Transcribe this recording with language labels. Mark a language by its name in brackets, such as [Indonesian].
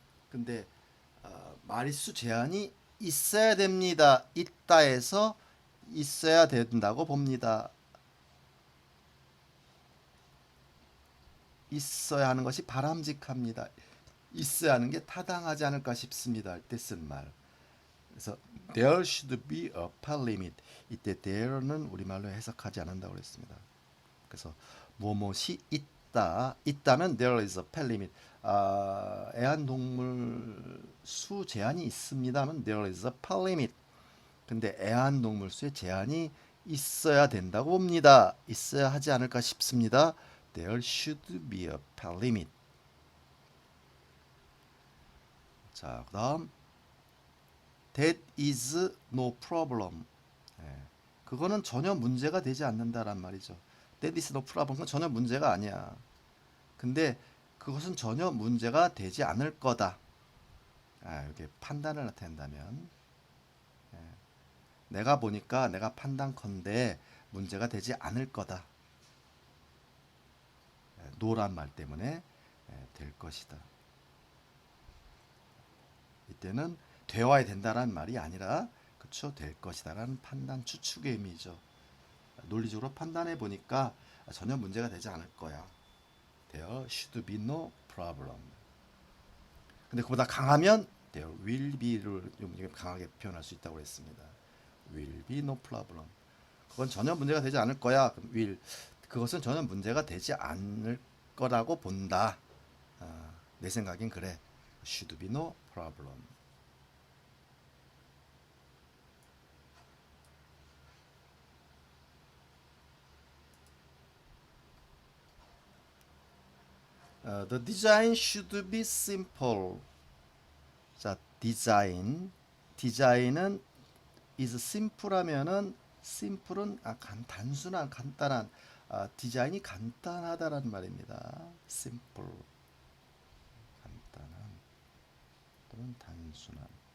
[Korean] 근데 마리수 제한이 있어야 됩니다. 있다에서 있어야 된다고 봅니다. 있어야 하는 것이 바람직합니다. 있어야 하는 게 타당하지 않을까 싶습니다. 할 때 쓴 말. 그래서 [English] there should be a pet limit. [Korean] 이때 there는 우리말로 해석하지 않는다고 그랬습니다. 그래서 무엇이 있다면 [English] there is a pet limit. [Korean] 애완동물 수 제한이 있습니다면 [English] there is a pet limit. [Korean] 근데 애완동물 수의 제한이 있어야 된다고 봅니다. 있어야 하지 않을까 싶습니다. [English] There should be a pet limit. [Korean] 자, 그다음 [English] That is no problem. [Korean] 그거는 전혀 문제가 되지 않는다란 말이죠. [English] That is no problem. [Korean] 그건 전혀 문제가 아니야. 근데 그것은 전혀 문제가 되지 않을 거다. 이렇게 판단을 나타낸다면 내가 보니까 내가 판단컨대 문제가 되지 않을 거다. 노란 말 때문에 될 것이다. 이때는 되어야 된다라는 말이 아니라 그쵸 될 것이다라는 판단 추측의 의미죠. 논리적으로 판단해 보니까 전혀 문제가 되지 않을 거야. [English] There should be no problem. [Korean] 근데 그보다 강하면 there will be를 좀 강하게 표현할 수 있다고 했습니다. [English] Will be no problem. [Korean] 그건 전혀 문제가 되지 않을 거야. will 그것은 전혀 문제가 되지 않을 거라고 본다. 내 생각엔 그래. [English] Should be no problem. The design should be simple. [Korean] 자, 디자인은 is simple 하면은 simple은 단순한 간단한 디자인이 간단하다라는 말입니다. simple 간단한 또는 단순한.